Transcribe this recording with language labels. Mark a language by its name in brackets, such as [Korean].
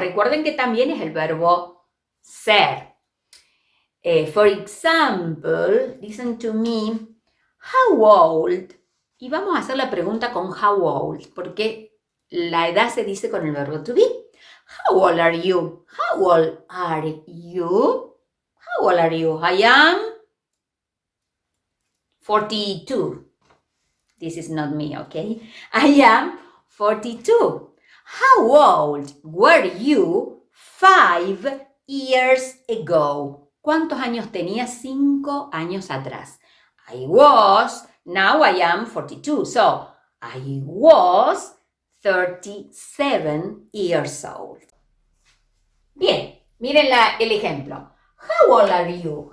[Spanish] Recuerden que también es el verbo ser. [English] For example, listen to me. How old? [Spanish] Y vamos a hacer la pregunta con how old, porque la edad se dice con el verbo to be. [English] How old are you? How old are you? How old are you? I am 42. This is not me, okay? I am 42. How old were you 5 years ago? [Spanish] ¿Cuántos años tenías 5 años atrás? [English] I was, now I am 42. So, I was 37 years old. [Spanish] Bien, miren el ejemplo. [English] How old are you?